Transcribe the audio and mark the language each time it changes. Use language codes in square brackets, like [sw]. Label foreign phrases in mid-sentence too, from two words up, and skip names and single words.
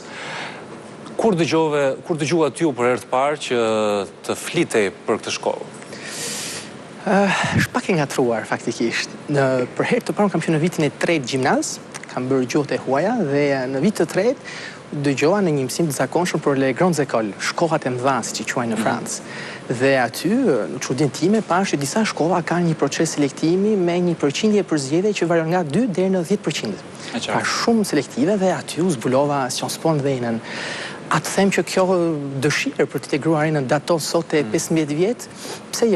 [sq] Kur dëgjuat ju për herë të parë që të flitej për këtë shkollë? Është pak e ngatruar faktikisht. Për herë të parë kam qenë në vitin e 3 gjimnaz, kam bërë gjuhët e huaja dhe në vit të 3 dëgjova në një mësim të zakonshëm për [fr] les grandes écoles, [sq] shkollat e mëdha siç i quajnë në Francë. Dhe aty, në çudinë time, pash që disa shkolla kanë një proces selektimi me një përqindje përzgjedhje që varion nga 2 deri në 10%. Ka shumë selektive dhe aty u zbulova Sciences Po në Dhenën. A të them që kjo dëshirë për të integruar në daton sot e 15 vjetë, pse jo?